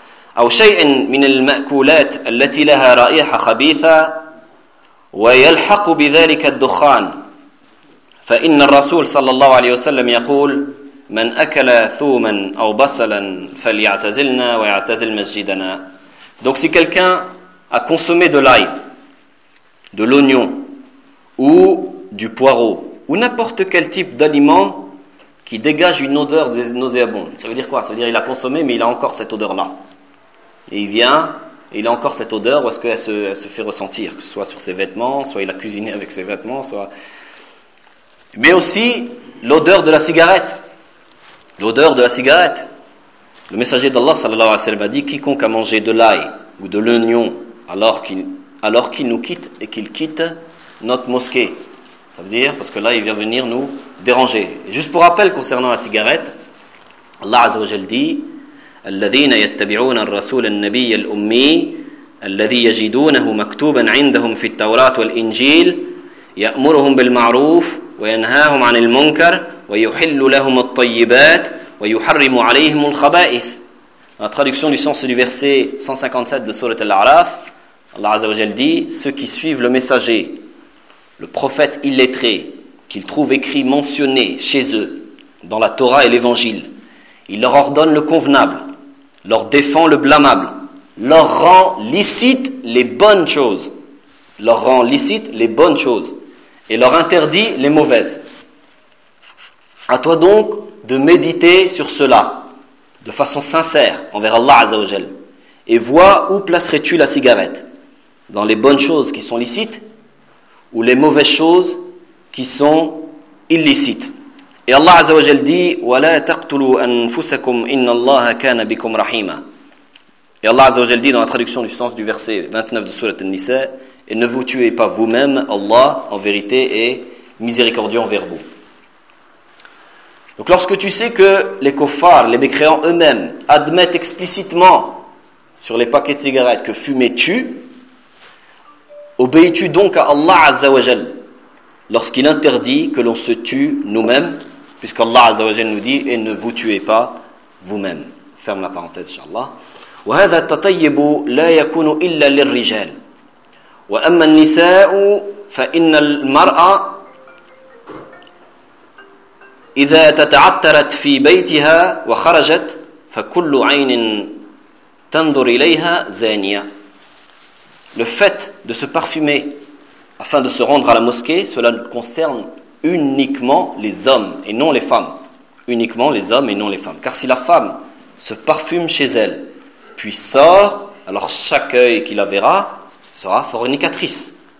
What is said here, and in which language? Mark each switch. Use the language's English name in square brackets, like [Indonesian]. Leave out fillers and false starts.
[Arabic] أو شيء من المأكولات التي لها رائحة خبيثة ويلحق بذلك الدخان فإن الرسول صلى الله عليه وسلم يقول من أكل ثوما أو بصلا فليعتزلنا ويعتزل مسجدنا. [French] Donc si quelqu'un a consommé de l'ail, de l'oignon ou du poireau ou n'importe quel type d'aliment qui dégage une odeur nauséabonde, ça veut dire quoi? Ça veut dire il a consommé mais il a encore cette odeur là. Et il vient, et il a encore cette odeur, ou est-ce qu'elle se fait ressentir, que ce soit sur ses vêtements, soit il a cuisiné avec ses vêtements, soit... Mais aussi, l'odeur de la cigarette. L'odeur de la cigarette. Le messager d'Allah, sallallahu alayhi wa sallam, a dit, quiconque a mangé de l'ail ou de l'oignon, alors qu'il nous quitte et qu'il quitte notre mosquée. Ça veut dire, parce que là, il vient venir nous déranger. Et juste pour rappel, concernant la cigarette, Allah, azza wa jal, dit... [Arabic] الذين يتبعون الرسول النبي الأمي الذي يجدونه مكتوبا عندهم في التوراة والإنجيل يأمرهم بالمعروف وينهاهم عن المنكر ويحل لهم الطيبات ويحرم عليهم الخبائث. [French] La traduction du sens du verset 157 de sourate Al-A'raf, Allah Azza wa Jal dit: ceux qui suivent le messager, le prophète illettré, qu'ils trouvent écrit mentionné chez eux dans la Torah et l'Évangile, il leur ordonne le convenable, leur défend le blâmable, leur rend licite les bonnes choses. Leur rend licite les bonnes choses. Et leur interdit les mauvaises. À toi donc de méditer sur cela, de façon sincère, envers Allah Azza wa Jal. Et vois où placerais-tu la cigarette. Dans les bonnes choses qui sont licites, ou les mauvaises choses qui sont illicites. Et Allah Azza wa Jal dit, [Arabic] وَلَا تَقْتُلُوا أَنفُسَكُمْ إِنَّ اللَّهَ كَانَ بِكُمْ رَحِيمًا. [French] Et Allah Azza wa Jal dit dans la traduction du sens du verset 29 de Sourate An-Nisa, et ne vous tuez pas vous-même, Allah, en vérité, est miséricordieux envers vous. Donc lorsque tu sais que les kuffars, les mécréants eux-mêmes, admettent explicitement sur les paquets de cigarettes que fumais-tu, obéis-tu donc à Allah Azza wa Jal lorsqu'il interdit que l'on se tue nous-mêmes, puisqu'Allah Azza wa Jal nous dit « et ne vous tuez pas vous-mêmes ». Ferme la parenthèse, inshallah. [Arabic] وهذا التطيب لا يكون إلا للرجال وأما النساء فإن المرأة إذا تتعترت في بيتها وخرجت فكل عين تنظر إليها زانية. [French] Le fait de se parfumer afin de se rendre à la mosquée, cela concerne uniquement les hommes et non les femmes. Uniquement les hommes et non les femmes. Car si la femme se parfume chez elle, puis sort, alors chaque œil qui la verra sera fornicatrice.